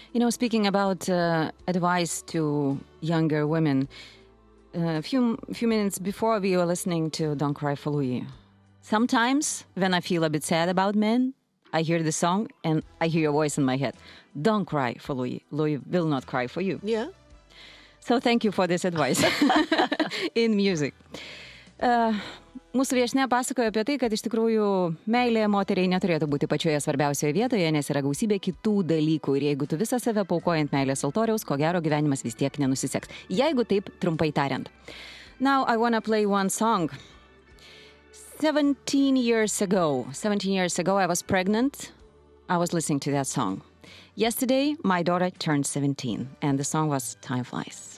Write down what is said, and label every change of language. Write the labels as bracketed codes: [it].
[en] Speaking about advice to younger women, a few minutes before we were listening to Don't Cry for Louis. Sometimes when I feel a bit sad about men, I hear the song and I hear your voice in my head. Don't cry for Louis. Louis will not cry for you. Yeah. So thank you for this advice in music. [lt] Mūsų viešnia pasakojo apie tai, kad iš tikrųjų meilė moteriai neturėtų būti pačioje svarbiausioje vietoje, nes yra gausybė kitų dalykų. Ir jeigu tu visą save paukoji ant meilės altoriaus, ko gero gyvenimas vis tiek nenusiseks. Jeigu taip trumpai tariant. [en] Now I want to play one song. 17 years ago, I was pregnant. I was listening to that song. Yesterday, my daughter turned 17, and the song was Time Flies.